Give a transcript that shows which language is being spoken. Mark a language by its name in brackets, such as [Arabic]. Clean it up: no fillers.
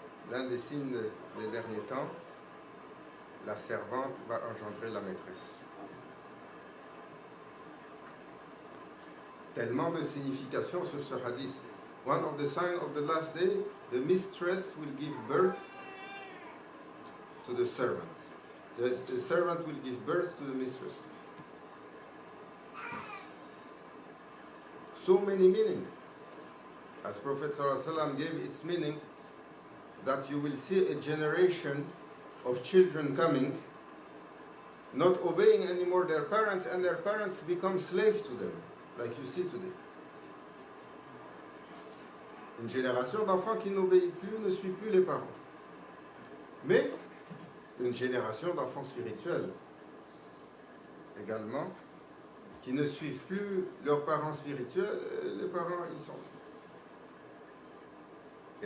[French] l'un des signes des derniers temps, la servante va engendrer la maîtresse. Tellement de significations sur ce hadith. [English] One of the signs of the last day, the mistress will give birth to the servant. The servant will give birth to the mistress. So many meanings. As Prophet ﷺ gave its meaning, that you will see a generation of children coming, not obeying anymore their parents, and their parents become slaves to them, like you see today. [French] Une génération d'enfants qui n'obéit plus, ne suit plus les parents. Mais une génération d'enfants spirituels également, qui ne suivent plus leurs parents spirituels, les parents, ils sont.